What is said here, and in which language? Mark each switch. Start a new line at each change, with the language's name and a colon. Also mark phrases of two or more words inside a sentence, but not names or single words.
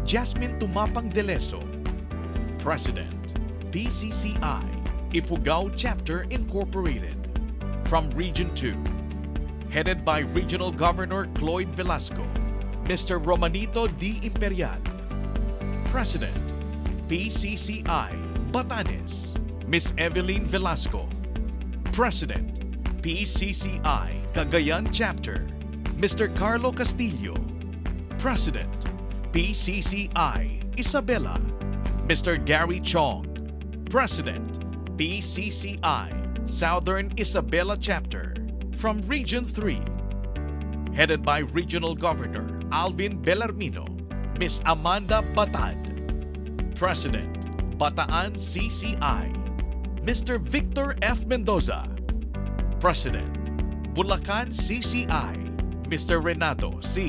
English: Jasmine Tumapang Deleso, President, PCCI, Ifugao Chapter Incorporated, from Region 2, headed by Regional Governor Cloyd Velasco, Mr. Romanito D. Imperial, President, PCCI, Batanes, Ms. Evelyn Velasco, President, PCCI, Cagayan Chapter, Mr. Carlo Castillo, President, PCCI, Isabela, Mr. Gary Chong, President, PCCI, Southern Isabela Chapter, from Region 3, headed by Regional Governor Alvin Bellarmino, Ms. Amanda Batad, President, Bataan CCI, Mr. Victor F. Mendoza, President, Bulacan CCI, Mr. Renato C.